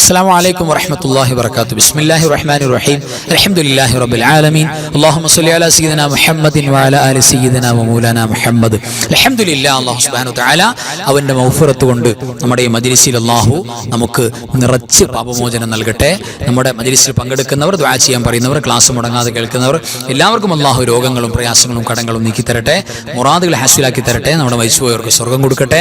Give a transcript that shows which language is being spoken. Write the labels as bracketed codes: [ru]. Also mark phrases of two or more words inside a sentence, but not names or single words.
[ar] السلام عليكم ورحمة الله وبركاته. بسم الله الرحمن الرحيم. الحمد لله رب العالمين. اللهم صل على سيدنا محمد وعلى آل سيدنا ومولانا محمد. الحمد لله. [ml] അല്ലാഹു [ar] سبحانه وتعالى [ml] അവന്റെ മഗ്ഫിറത്ത് കൊണ്ട് നമ്മുടെ ഈ മജ്ലിസിൽ അല്ലാഹു നമുക്ക് നിറച്ച് പാപമോചനം നൽകട്ടെ. നമ്മുടെ മജ്ലിസിൽ പങ്കെടുക്കുന്നവർ, ദുആ ചെയ്യാൻ പറയുന്നവർ, ക്ലാസ് മുടങ്ങാതെ കേൾക്കുന്നവർ എല്ലാവർക്കും അല്ലാഹു രോഗങ്ങളും പ്രയാസങ്ങളും കടങ്ങളും നീക്കി തരട്ടെ, മുറാദുകൾ ഹാസിലാക്കി തരട്ടെ, നമ്മുടെ മരിച്ചുപോയവർക്ക് സ്വർഗ്ഗം കൊടുക്കട്ടെ.